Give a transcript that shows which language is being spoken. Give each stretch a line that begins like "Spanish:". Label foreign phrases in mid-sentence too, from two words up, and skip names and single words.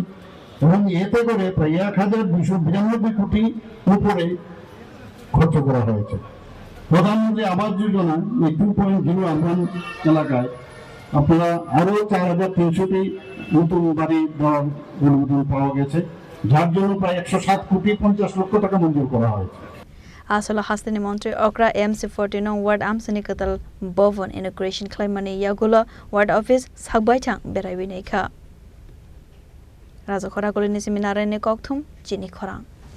Bangla: এবং এতে করে প্রায় ১,২৯২ কোটি উপরে খরচ করা হয়েছে। প্রধানমন্ত্রী আবাস যোজনা এই 2.0 আরবান এলাকায় আপনারা আরো ৪,৩০০টি নতুন বাড়ি দেওয়ার অনুমোদন পাওয়া গেছে, যার জন্য প্রায় ১০৭,৫০,০০,০০০ টাকা মঞ্জুর করা হয়েছে।
Kok Borok: Asolo Hastini Montri Okra MC14 Ward Amsani Katal Bovon Integration Claimani Yagula Ward Office Sagbaitang Beraiwineka Raza Khora Kolini Seminare Nekokthum Jini Khorang